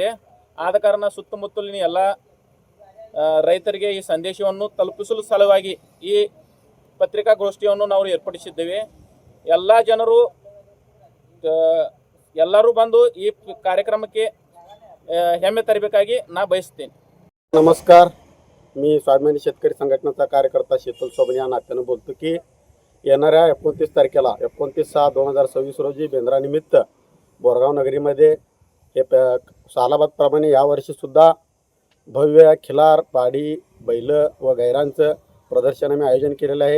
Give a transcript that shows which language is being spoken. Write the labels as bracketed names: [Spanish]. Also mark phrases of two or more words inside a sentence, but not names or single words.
[Kannada] ಆದ ಕಾರಣ ಸುತ್ತಮುತ್ತಲಿನ ಎಲ್ಲ ರೈತರಿಗೆ ಈ ಸಂದೇಶವನ್ನು ತಲುಪಿಸಲು ಸಲುವಾಗಿ ಈ ಪತ್ರಿಕಾಗೋಷ್ಠಿಯನ್ನು ನಾವು ಏರ್ಪಡಿಸಿದ್ದೇವೆ. ಎಲ್ಲ ಜನರು ಎಲ್ಲರೂ ಬಂದು ಈ ಕಾರ್ಯಕ್ರಮಕ್ಕೆ ಹೆಮ್ಮೆ ತರಬೇಕಾಗಿ ನಾ ಬಯಸ್ತೇನೆ. [Marathi] नमस्कार. मी स्वाभिमानी शेतकरी संघटनेचा कार्यकर्ता शीतल सोबन या नात्यानं बोलतो की येणाऱ्या 29 तारखेला 29/6/2026 रोजी बेंद्रानिमित्त बोरगाव नगरीमध्ये हे सालाबादप्रमाणे यावर्षीसुद्धा भव्य खिलार, पाडी, बैल व गैरांचं प्रदर्शन आम्ही आयोजन केलेलं आहे.